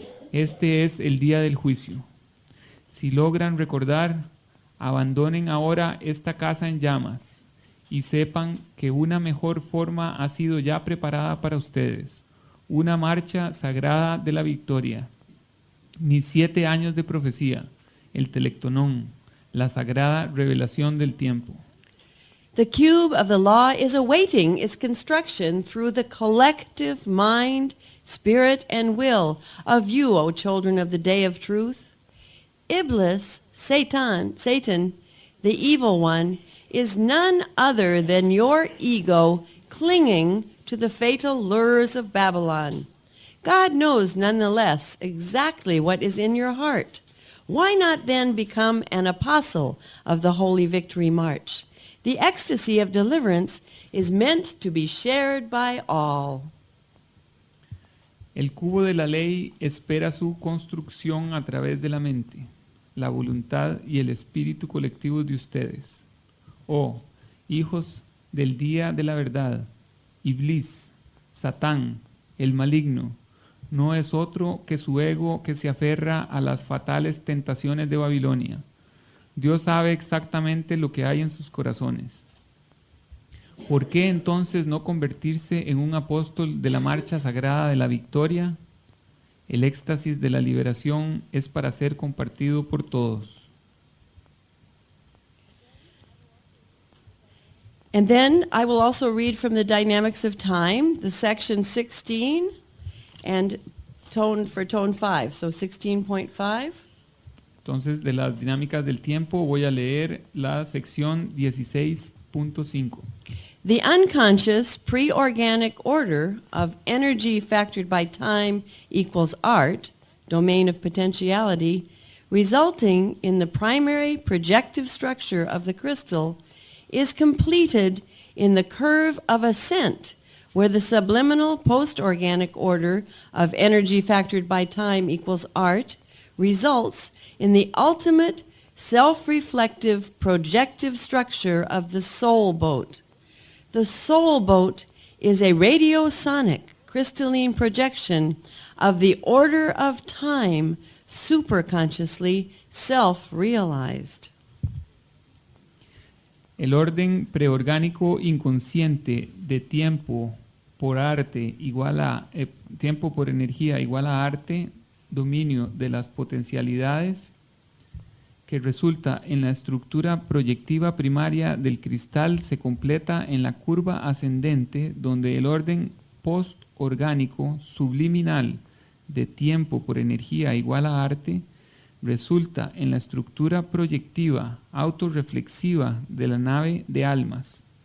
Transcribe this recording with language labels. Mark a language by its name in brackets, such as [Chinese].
[Spanish] Este es el día del juicio. Si logran recordar, abandonen ahora esta casa en llamas y sepan que una mejor forma ha sido ya preparada para ustedes, una marcha sagrada de la victoria. Mis 7 años de profecía, el telectonón, la sagrada revelación del tiempo. [English] The cube of the law is awaiting its construction through the collective mind, spirit, and will of you, O children of the day of truth. Iblis, Satan, the evil one, is none other than your ego clinging to the fatal lures of Babylon. God knows nonetheless exactly what is in your heart. Why not then become an apostle of the Holy Victory March? The ecstasy of deliverance is meant to be shared by all. [Spanish] El cubo de la ley espera su construcción a través de la mente, la voluntad y el espíritu colectivo de ustedes. Oh, hijos del día de la verdad, Iblis, Satán, el maligno, no es otro que su ego que se aferra a las fatales tentaciones de Babilonia. Dios sabe exactamente lo que hay en sus corazones. ¿Por qué entonces no convertirse en un apóstol de la marcha sagrada de la victoria? El éxtasis de la liberación es para ser compartido por todos. [English] And then I will also read from the Dynamics of Time, the section 16, and tone 5, so 16.5. [Spanish] Entonces, de las dinámicas del tiempo voy a leer la sección 16.5. [English] The unconscious pre-organic order of energy factored by time equals art, domain of potentiality, resulting in the primary projective structure of the crystal, is completed in the curve of ascent, where the subliminal post-organic order of energy factored by time equals art results in the ultimate self-reflective projective structure of the soul boat. The soul boat is a radiosonic crystalline projection of the order of time superconsciously self-realized. [Spanish] El orden preorgánico inconsciente de tiempo por arte igual a tiempo por energía igual a arte, dominio de las potencialidades, que resulta en la estructura proyectiva primaria del cristal, se completa en la curva ascendente, donde el orden postorgánico subliminal de tiempo por energía igual a arte resulta en la estructura proyectiva autorreflexiva de la nave de almas.